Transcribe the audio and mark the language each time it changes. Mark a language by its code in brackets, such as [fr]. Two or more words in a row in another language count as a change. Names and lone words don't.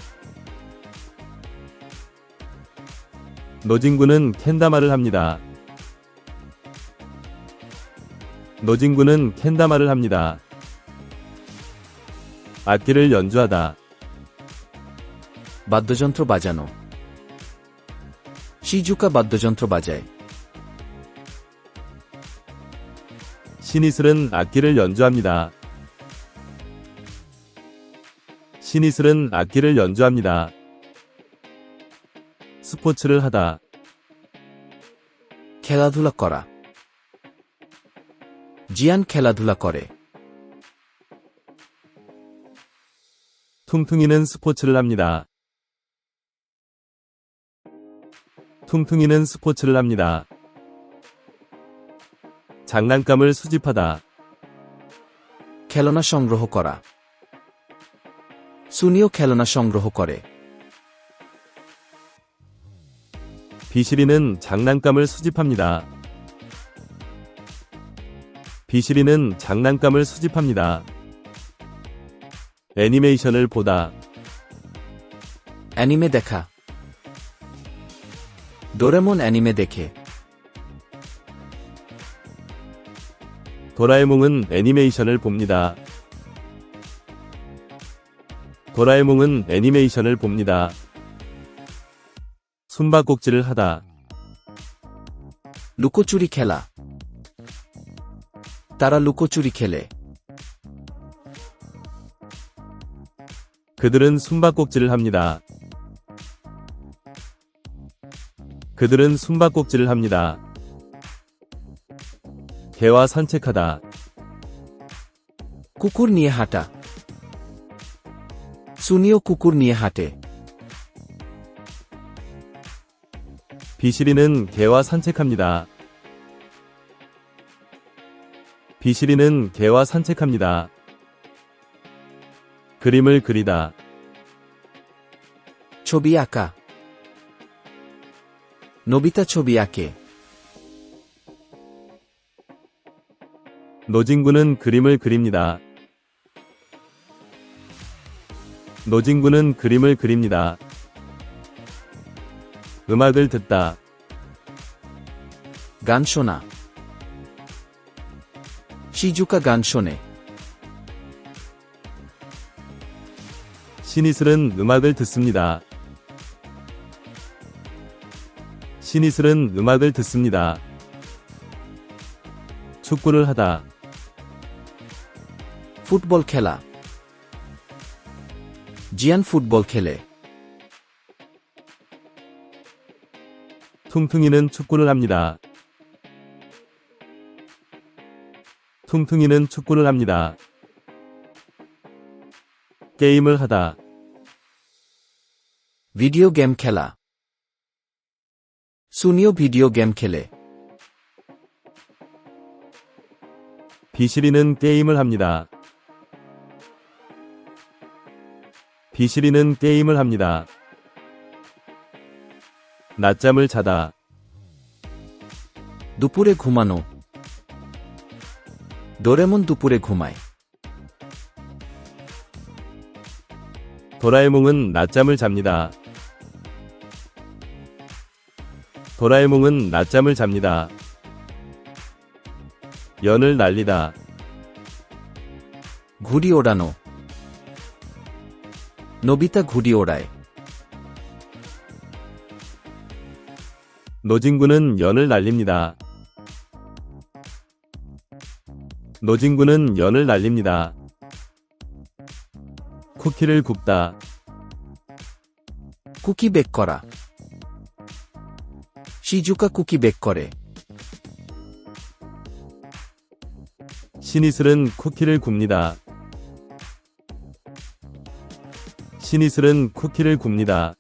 [ko] 노진구는 캔다마를 합니다. 노진구는 캔다마를 합니다. 악기를 연주하다. [bn] বাদ্যযন্ত্র বাজানো শিজুকা বাদ্যযন্ত্র বাজায় [ko] 신이슬은 악기를 연주합니다. 신이슬은 악기를 연주합니다. 스포츠를 하다. [bn] খেলাধুলা করা জিয়ান খেলাধুলা করে [ko] 퉁퉁이는 스포츠를 합니다. 퉁퉁이는 스포츠를 합니다. 장난감을 수집하다. [bn] খেলনা সংগ্রহ করা সুনিও খেলনা সংগ্রহ করে [ko] 비실이는 장난감을 수집합니다. 비실이는 장난감을 수집합니다. 애니메이션을 보다. [bn] অ্যানিমে দেখা ডোরেমন অ্যানিমে দেখে [ko] 도라에몽은 애니메이션을 봅니다. 도라에몽은 애니메이션을 봅니다. 숨바꼭질을 하다. [bn] লুকোচুরি খেলা তারা লুকোচুরি খেলে [ko] 그들은 숨바꼭질을 합니다. 그들은 숨바꼭질을 합니다. 개와 산책하다. [bn] কুকুর নিয়ে হাঁটা সুনিও কুকুর নিয়ে হাঁটে [ko] 비실이는 개와 산책합니다. 비실이는 개와 산책합니다. 그림을 그리다. [bn] ছবি আঁকা নবিতা ছবি আঁকে [ko] 노진구는 그림을 그립니다. 노진구는 그림을 그립니다. 음악을 듣다. [bn] গান শোনা শিজুকা গান শোনে [ko] 신이슬은 음악을 듣습니다. 신이슬은 음악을 듣습니다. 축구를 하다. [bn] ফুটবল খেলা জিয়ান ফুটবল খেলে [ko] 퉁퉁이는 축구를 합니다. 퉁퉁이는 축구를 합니다. 게임을 하다. [en] video game [bn] খেলা সুনিও [en] video game [bn] খেলে [ko] 비실이는 게임을 합니다. 비실이는 게임을 합니다. 낮잠을 자다. [bn] দুপুরে ঘুমানো ডোরেমন দুপুরে ঘুমায় [ko] 도라에몽은 낮잠을 잡니다. 도라에몽은 낮잠을 잡니다. 연을 날리다. [bn] ঘুড়ি ওড়ানো নোবিতা ঘুড়ি ওড়ায় [ko] 노진구는 연을 날립니다. 노진구는 연을 날립니다. 쿠키를 굽다. [en] cookie bake [bn] করা শিজুকা [en] cookie bake [bn] করে [ko] 신이슬은 쿠키를 굽니다. 신이슬은 쿠키를 굽니다.